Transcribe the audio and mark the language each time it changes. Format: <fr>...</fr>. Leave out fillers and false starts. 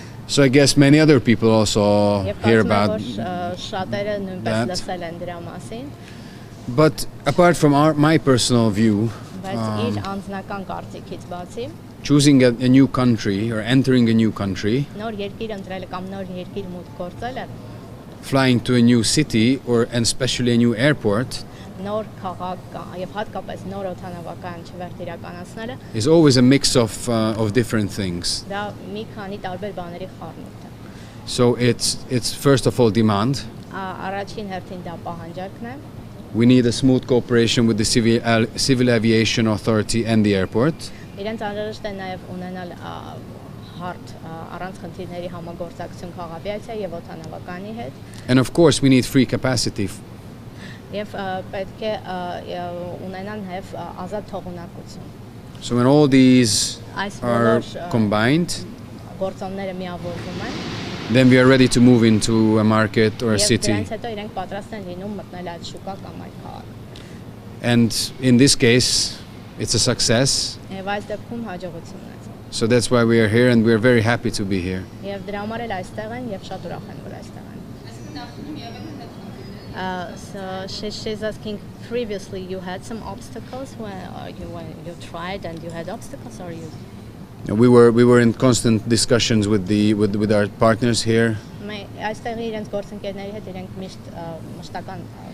<en>So I guess many other people also hear about</en> <hy>շատերը նույնպես լսել են դրա մասին,</hy> <en>but apart from my personal view,</en> <hy>բայց իր անձնական կարծիքից բացի,</hy> <en>choosing a new country or entering a new country,</en> <hy>նոր երկիր ընտրելը կամ նոր երկիր մուտք գործելը,</hy> <en>flying to a new city or and especially a new airport,</en> <hy>նոր քաղաք եւ հատկապես նոր օդանավակայան չվերթ իրականացնելը,</hy> <en>is always a mix of different things.</en> <hy>դա մի քանի տարբեր բաների խառնուրդ է։</hy> <en>So it's first of all demand.</en> <hy>Առաջին հերթին դա պահանջարկն է։</hy> <en>We need a smooth cooperation with the civil aviation authority and the airport.</en> <hy>Իրենց անհրաժեշտ է նաև ունենալ հարթ առանց խնդիրների համագործակցություն քաղաքացիայի եւ օդանավականի հետ։</hy> <en>And of course we need free capacity.</en> <hy>Եվ պետք է ունենան նաև ազատ թողունակություն։</hy> <en>So when all these are combined,</en> <hy>գործոնները միավորվում են,</hy> <en>then we are ready to move into a market or a city.</en> <hy>Դրանից հետո իրենք պատրաստ են լինում մտնել այդ շուկա կամ այդ քաղաք։</hy> <en>And in this case, it's a success.</en> <hy>Եվ այս դեպքում հաջողություն է։</hy> <en>So that's why we are here and we are very happy to be here.</en> <hy>Եվ դրա համար էլ այստեղ են եւ շատ ուրախ են որ այստեղ են։</hy> <en>So she's asking, previously you had some obstacles when you tried and you had obstacles, or you? We were in constant discussions with our partners here.</en> <hy>Այստեղ իրենց գործընկերների հետ իրենք մշտական</hy>